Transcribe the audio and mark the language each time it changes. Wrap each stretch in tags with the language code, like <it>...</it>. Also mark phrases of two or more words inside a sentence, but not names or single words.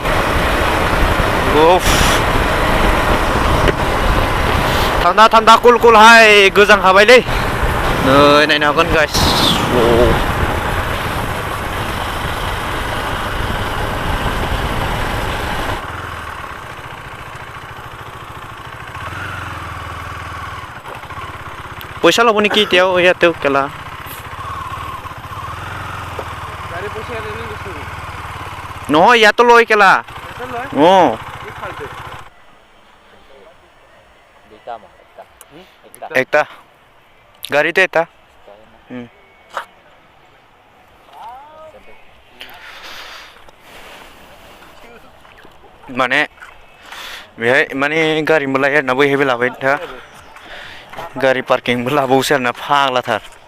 <brx>उफ थान्दा कुल हाय गोजां हाबायलै नै नायनो हागोन गाइस</brx> <as>पैसा लो नेকি এতিয়াও ইয়াতেও কেলা নহয় ইয়াতো লয় কেলা একটা গাড়িতে এটা</as> <brx>माने बेहाय माने गारि मोनलाय आरोना बैहायबो लाबाय था गारि पार्किंबो लाबावोसै आरोना फाग्लाथार</brx>